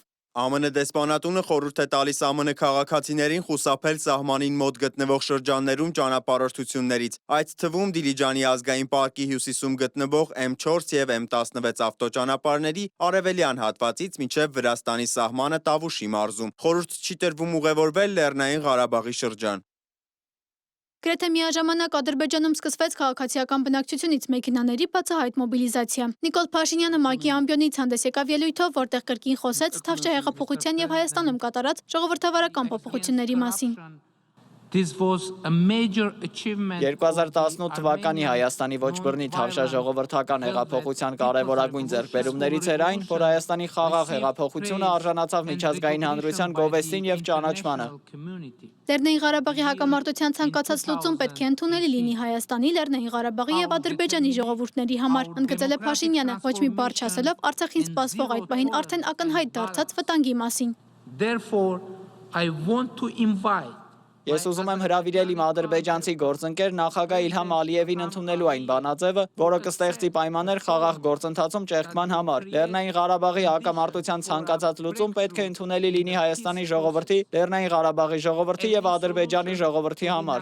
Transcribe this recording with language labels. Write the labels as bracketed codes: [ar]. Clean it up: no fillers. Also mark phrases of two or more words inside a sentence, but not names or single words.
[hy] ԱՄՆ դեսպանատունը խորհուրդ է տալիս ԱՄՆ քաղաքացիներին խուսափել սահմանին մոտ գտնվող շրջաններում ճանապարհորդություններից, այդ թվում Դիլիջանի ազգային պարկի հյուսիսում գտնվող M4 եւ M16 ավտոճանապարհների արևելյան հատվածից մինչեւ Վրաստանի սահմանը Տավուշի մարզում։ Խորհուրդ չի տրվում ուղևորվել Լեռնային Ղարաբաղի շրջան։ Գրեթե միաժամանակ Ադրբեջանում սկսվեց քաղաքացիական բնակչությունից մեքենաների բացահայտ մոբիլիզացիա։ Նիկոլ Փաշինյանը ՄԱԿ-ի ամբիոնից հանդես եկավ ելույթով, որտեղ կրկին խոսեց Թավշյա հեղափոխության եւ Հայաստանում կատարած ժողովրդավարական փոփոխությունների մասին։ [en] This was a major achievement. [hy] 2018 թվականի Հայաստանի ոչ բռնի թավշաժողովրդական հեղափոխության կարևորագույն ձեռքբերումներից էր այն, որ Հայաստանի խաղաղ հեղափոխությունը արժանացավ միջազգային հանրության գովեստին եւ ճանաչմանը։ Լեռնային Ղարաբաղի հակամարտության ցանկացած լուծում պետք է ընդունելի լինի Հայաստանի, Լեռնային Ղարաբաղի եւ Ադրբեջանի ժողովուրդների համար, ընդգծել է Փաշինյանը, ոչ մի բառ չասելով Արցախին սպասվող այդ պահին արդեն ակնհայտ դարձած վտանգի մասին։ [en] Therefore, I want to invite [hy] Ես ուզում եմ հրավիրել իմ ադրբեջանցի գործընկեր նախագահ Իլհամ Ալիևին ընդունելու այն բանաձևը, որը կստեղծի պայմաններ խաղաղ գործընթացում ճեղքման համար։ Լեռնային Ղարաբաղի հակամարտության ցանկացած լուծում պետք է ընդունելի լինի Հայաստանի ժողովրդի, Լեռնային Ղարաբաղի ժողովրդի եւ Ադրբեջանի ժողովրդի համար։